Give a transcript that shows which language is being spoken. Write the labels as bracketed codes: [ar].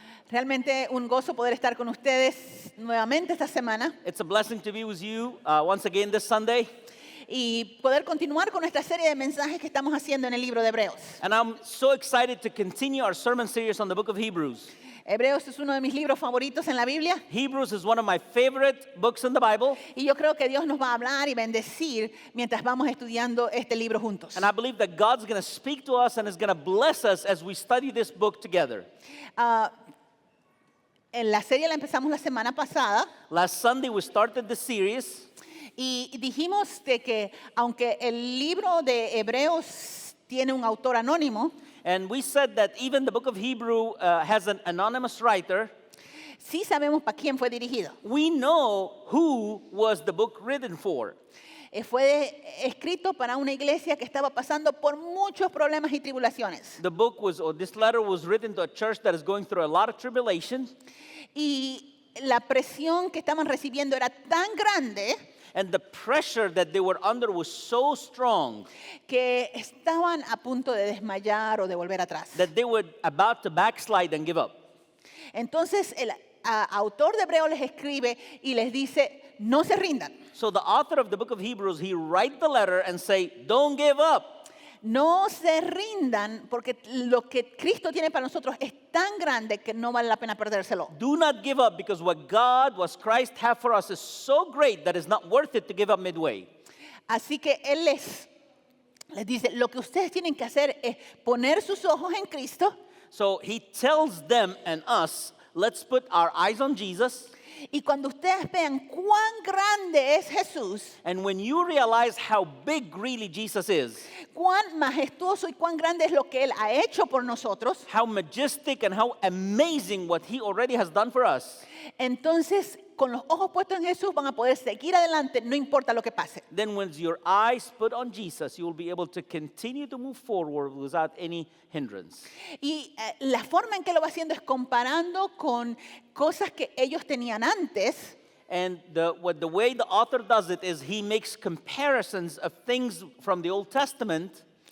[es] Realmente un gozo poder estar con ustedes nuevamente esta semana [en] It's a blessing to be with you once again this Sunday. [es] y poder continuar con esta serie de mensajes que estamos haciendo en el libro de Hebreos. [en] And I'm so excited to continue our sermon series on the book of Hebrews. [es] Hebreos es uno de mis libros favoritos en la Biblia [en] Hebrews is one of my favorite books in the Bible. [es] y yo creo que Dios nos va a hablar y bendecir mientras vamos estudiando este libro juntos. [en] And I believe that God's going to speak to us and is going to bless us as we study this book together. [es] En la serie la empezamos la semana pasada [en] Last Sunday we started the series. [es] y dijimos de que aunque el libro de Hebreos tiene un autor anónimo, [en] And we said that even the book of Hebrew has an anonymous writer. [es] sí sabemos para quién fue dirigido. [en] We know who was the book written for. [es] Fue escrito para una iglesia que estaba pasando por muchos problemas y tribulaciones. [en] The book was, or this letter was written to a church that is going through a lot of tribulation. [es] Y la presión que estaban recibiendo era tan grande [en] And the pressure that they were under was so strong [es] que estaban a punto de desmayar o de volver atrás. [en] that they were about to backslide and give up. [es] Entonces el autor de Hebreos les escribe y les dice, no se rindan, [en] So the author of the book of Hebrews, he write the letter and say, don't give up. [es] no se rindan porque lo que Cristo tiene para nosotros es tan grande que no vale la pena perdérselo. [en] Do not give up because what God, what Christ have for us is so great that it's not worth it to give up midway. [es] Así que Él les dice, lo que ustedes tienen que hacer es poner sus ojos en Cristo. [en] So he tells them and us, let's put our eyes on Jesus. [es] Y cuando ustedes vean cuán grande es Jesús, [en] And when you realize how big really Jesus is, [es] cuán majestuoso y cuán grande es lo que Él ha hecho por nosotros, [en] how majestic and how amazing what he already has done for us, [es] entonces con los ojos puestos en Jesús van a poder seguir adelante, no importa lo que pase. [en] then when your eyes put on Jesus, you will be able to continue to move forward without any hindrance. [es] Y la forma en que lo va haciendo es comparando con cosas que ellos tenían antes. [en] And the way the author does it is he makes comparisons of things from the Old Testament,